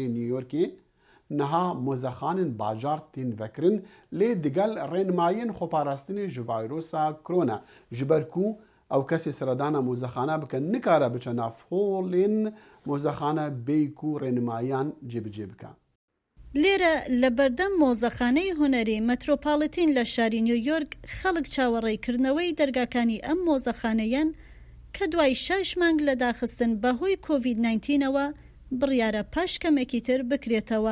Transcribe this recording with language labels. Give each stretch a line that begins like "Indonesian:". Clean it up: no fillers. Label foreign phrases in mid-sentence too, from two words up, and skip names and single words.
Kurdish: نیویۆرکی نەها مۆزەخانن باجار تین vekrin lê digel rênmayên xweparastinê ji vîrusa korona ji ber ku ew kesê seredana mûzexana bike nikare biçe nav holên mûzexane bêy ku rênmayan cêbicê bike.
Central Kurdish: لێرە لە بەردەم مۆزەخانەی هونەری مەترۆپاڵتین لە شاری نیویۆرک خەڵک چاوەڕێکردنەوەی دەرگاکانی ئەم مۆزەخانەیەن کە دوای 6 مانگ لە داخستن بەهۆی کۆڤید-19ەوە بڕیارە پاش کەمێکی تر بکرێتەوە.